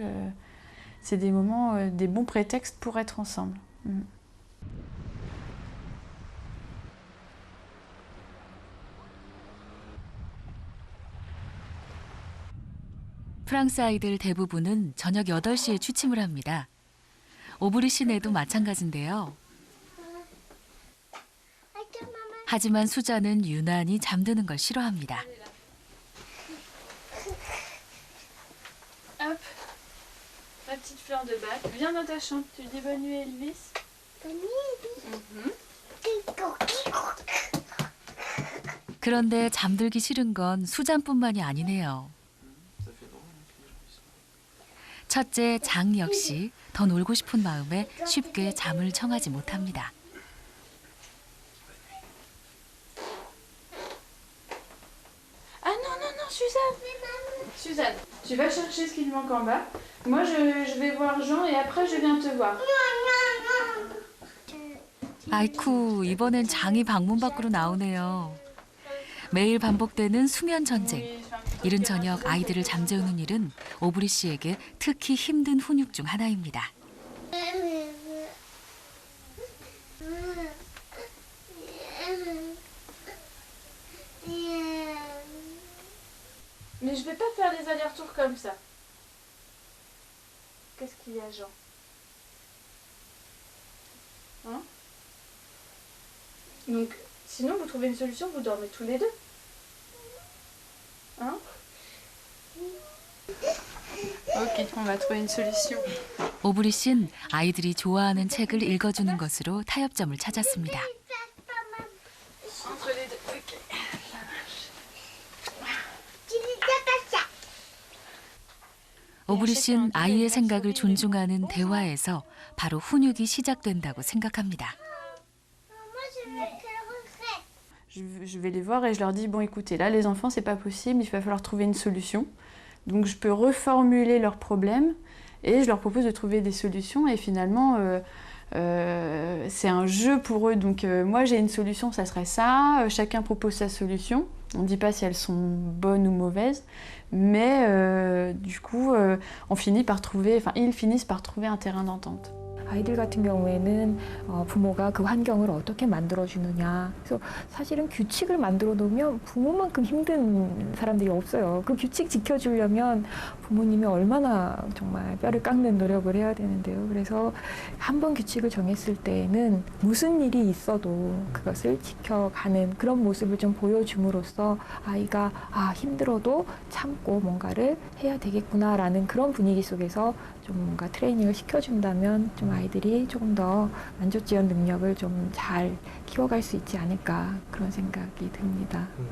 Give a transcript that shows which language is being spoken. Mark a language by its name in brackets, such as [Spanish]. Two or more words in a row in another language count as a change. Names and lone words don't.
[French] c'est des moments, des bons prétextes pour être ensemble. [Korean] 프랑스 아이들 대부분은 저녁 8시에 취침을 합니다. 오브리 시내도 마찬가지인데요. 하지만 수자는 유난히 잠드는 걸 싫어합니다. [French] Hop, ma petite fleur de bac, viens dans ta chambre, tu dis bonne nuit Elvis. Bonne nuit, [Korean] 그런데 잠들기 싫은 건 수잔뿐만이 아니네요. 첫째 장 역시 더 놀고 싶은 마음에 쉽게 잠을 청하지 못합니다. [French] Ah non, non, non, Suzanne. Suzanne, tu vas chercher ce qui lui manque en bas. Moi, je vais voir Jean et après, je viens te voir. [Korean] 아이쿠, 이번엔 장이 방문 밖으로 나오네요. 매일 반복되는 수면 전쟁. 이른 저녁 아이들을 잠재우는 일은 오브리 씨에게 특히 힘든 훈육 중 하나입니다. [French] Mais je vais pas faire des allers-retours comme ça. Qu'est-ce qu'il y a, Jean? Hein? Donc, sinon, vous trouvez une solution, vous dormez tous les deux. Hein? Ok, on va trouver une solution. [Korean] 오브리 씨는 아이들이 좋아하는 책을 읽어주는 것으로 타협점을 찾았습니다. [French] Entre les deux, ok. [Korean] 오브리 씨는 아이의 생각을 존중하는 대화에서 바로 훈육이 시작된다고 생각합니다. [French] Je vais les voir et je leur dis, bon écoutez, là les enfants c'est pas possible, il va falloir trouver une solution. Donc je peux reformuler leurs problèmes et je leur propose de trouver des solutions et finalement c'est un jeu pour eux. Donc moi j'ai une solution, ça serait ça, chacun propose sa solution. On ne dit pas si elles sont bonnes ou mauvaises, mais du coup on finit par trouver, enfin ils finissent par trouver un terrain d'entente. [Korean] 아이들 같은 경우에는 부모가 그 환경을 어떻게 만들어주느냐. 그래서 사실은 규칙을 만들어 놓으면 부모만큼 힘든 사람들이 없어요. 그 규칙 지켜주려면 부모님이 얼마나 정말 뼈를 깎는 노력을 해야 되는데요. 그래서 한 번 규칙을 정했을 때에는 무슨 일이 있어도 그것을 지켜가는 그런 모습을 좀 보여줌으로써 아이가 힘들어도 참고 뭔가를 해야 되겠구나라는 그런 분위기 속에서 좀 뭔가 트레이닝을 시켜준다면 좀 아이들이 조금 더 만족지원 능력을 좀 잘 키워갈 수 있지 않을까 그런 생각이 듭니다.